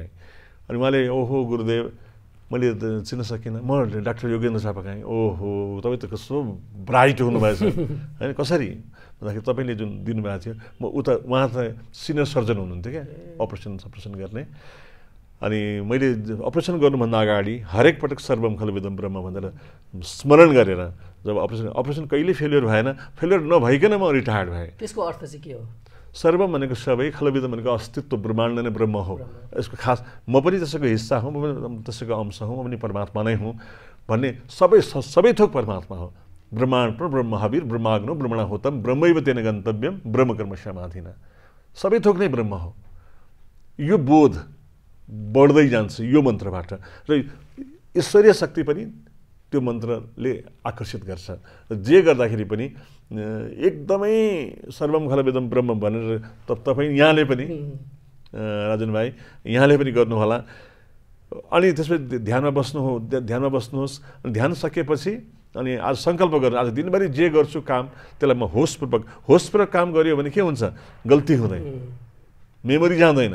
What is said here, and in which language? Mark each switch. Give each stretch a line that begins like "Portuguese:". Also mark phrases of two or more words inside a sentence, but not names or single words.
Nepali: अनि उहाँले, ओहो गुरुदेव, मैले चिन्न सकिनँ, म डाक्टर योगेन्द्र चापागाई। ओहो, तपाईँ त कस्तो ब्राइट हुनुभएछ होइन, कसरी भन्दाखेरि तपाईँले जुन दिनुभएको थियो, म उहाँ त सिनियर सर्जन हुनुहुन्थ्यो क्या, अपरेसन गर्ने। अनि मैले अपरेसन गर्नुभन्दा अगाडि हरेक पटक
Sanskrit: सर्वम खलविदम ब्रह्म
Nepali: भनेर स्मरण गरेर, जब अपरेसन कहिले फेलियर भएन, फेलियर नभइकन म रिटायर्ड भएँ। त्यसको अर्थ चाहिँ के हो? सर्वम भनेको सबै, खलविदम भनेको अस्तित्व, ब्रह्माण्ड नै ब्रह्म हो। यसको खास म पनि त्यसको हिस्सा हुँ, म पनि त्यसको अंश हुँ, म पनि परमात्मा नै हुँ भन्ने सबै थोक परमात्मा हो।
Sanskrit: ब्रह्माण्ड ब्रह्म हविर ब्रह्माग्नो ब्रह्मणाहुतम ब्रह्मैव तेन गन्तव्यम ब्रह्मकर्म समाधिना,
Nepali: सबै थोक नै ब्रह्म हो। यो बोध बढ्दै जान्छ यो मन्त्रबाट, र ईश्वरीय शक्ति पनि त्यो मन्त्रले आकर्षित गर्छ। जे गर्दाखेरि पनि एकदमै
Sanskrit: सर्वम खलविदम ब्रह्म
Nepali: भनेर तपाईँ यहाँले पनि राजन भाइ यहाँले पनि गर्नुहोला। अनि त्यसपछि ध्यानमा बस्नुहोस्। ध्यान सकेपछि अनि आज सङ्कल्प गरेर आज दिनभरि जे गर्छु काम, त्यसलाई म होसपूर्वक काम गरियो भने के हुन्छ, गल्ती हुँदैन, मेमोरी जाँदैन।